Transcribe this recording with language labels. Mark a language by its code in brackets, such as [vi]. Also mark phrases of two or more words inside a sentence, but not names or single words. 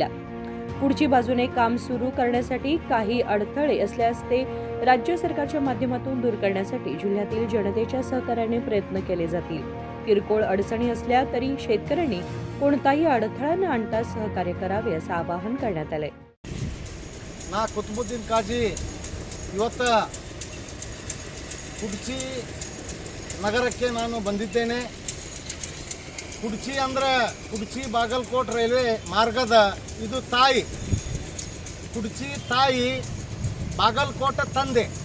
[mr] पुढची बाजूने काम सुरू करण्यासाठी काही अडथळे असल्यास ते राज्य सरकारच्या माध्यमातून दूर करण्यासाठी जिल्ह्यातील जनतेच्या सहकार्याने प्रयत्न केले जातील. किरकोळ अडचणी असल्या तरी शेतकऱ्यांनी कोणताही अडथळा न आणता सहकार्य करावे असं आवाहन करण्यात आले. [kn] ನಾ ಕುತುಬುದ್ದೀನ್ ಕಾಜಿ ಇವತ್ತು ಕುಡ್ಚಿ ನಗರಕ್ಕೆ ನಾನು ಬಂದಿದ್ದೇನೆ. ಕುಡ್ಚಿ ಅಂದ್ರೆ ಕುಡ್ಚಿ ಬಾಗಲಕೋಟ್ ರೈಲ್ವೆ ಮಾರ್ಗದ ಇದು ತಾಯಿ. ಕುಡ್ಚಿ ತಾಯಿ, ಬಾಗಲಕೋಟ ತಂದೆ.